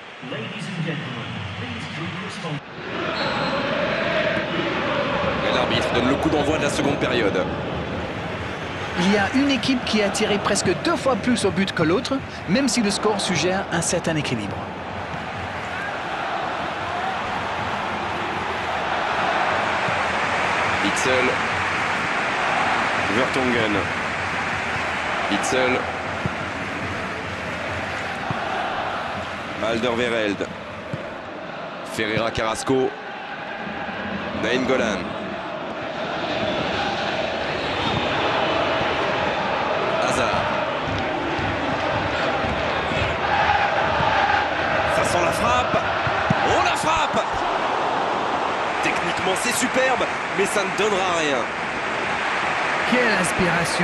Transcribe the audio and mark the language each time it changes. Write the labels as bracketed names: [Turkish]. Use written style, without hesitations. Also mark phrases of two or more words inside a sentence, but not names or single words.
[French] Et l'arbitre donne le coup d'envoi de la seconde période. Il y a une équipe qui a tiré presque 2 fois plus au but que l'autre, même si le score suggère un certain équilibre. Witsel. Vertonghen. Witsel. Alderweireld. Ferreira Carrasco. Nainggolan. Hazard. Ça sent la frappe. Oh, la frappe! Techniquement c'est superbe, mais ça ne donnera rien. Quelle inspiration!